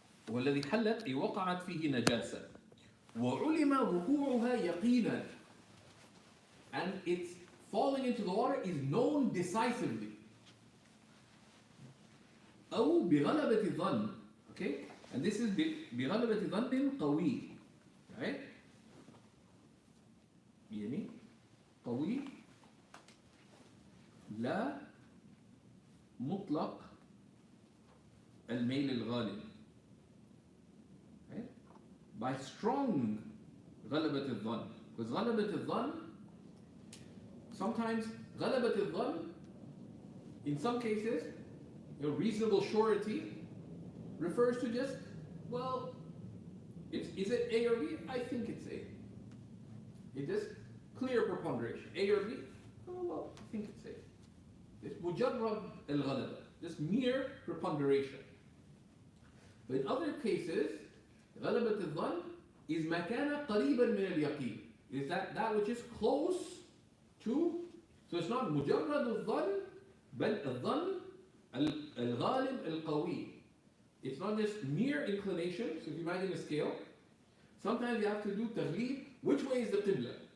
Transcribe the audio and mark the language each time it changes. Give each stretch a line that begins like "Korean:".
Arabic: والذي حلت أي وقعت فيه نجاسة وعلم وقوعها يقينا,
English: and its falling into the water is known decisively.
Arabic: أو بغلبة الظن,
English: okay, and this is
Arabic: بغلبة ظن قوي, right? يعني قوي لا مطلق الميل الغالب, right?
English: By strong غلبة الظن, because غلبة الظن, sometimes غلبة الظن, in some cases, reasonable surety refers to just, well, is it A or B? I think it's A. It is clear preponderation. A or B? Oh, well, I think it's A. It's mujarrad al-ghalaba, just mere preponderation. But in other cases,
Arabic: غلبة الظن is ما كان قريبا من اليقين.
English: Is that which is close to, so it's not
Arabic: مجرد الظن, بل الظن الغالب القوي.
English: It's not just mere inclination. So if you imagine a scale, sometimes you have to do تغليب. Which way is the qibla?